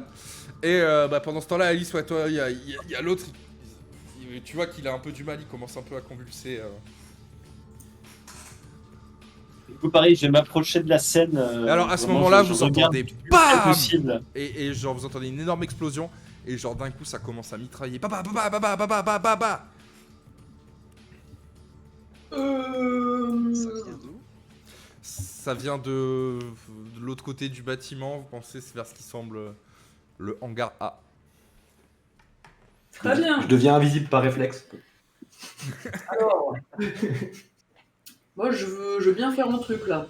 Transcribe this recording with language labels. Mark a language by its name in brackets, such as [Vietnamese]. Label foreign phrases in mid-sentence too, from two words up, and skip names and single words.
[French] Et bah, pendant ce temps-là, Alice, ouais, toi, il y a l'autre. Tu vois qu'il a un peu du mal, il commence un peu à convulser. Du coup, pareil, je vais m'approcher de la scène. Alors à ce vraiment, moment-là, je vous regarde entendez le plus BAM possible. et genre vous entendez une énorme explosion et genre d'un coup ça commence à mitrailler. Baba baba baba baba baba baba. Ça vient d'où? Ça vient de l'autre côté du bâtiment. Vous pensez c'est vers ce qui semble le hangar A. Très bien. Je deviens invisible par réflexe. Alors, moi je veux bien faire mon truc là.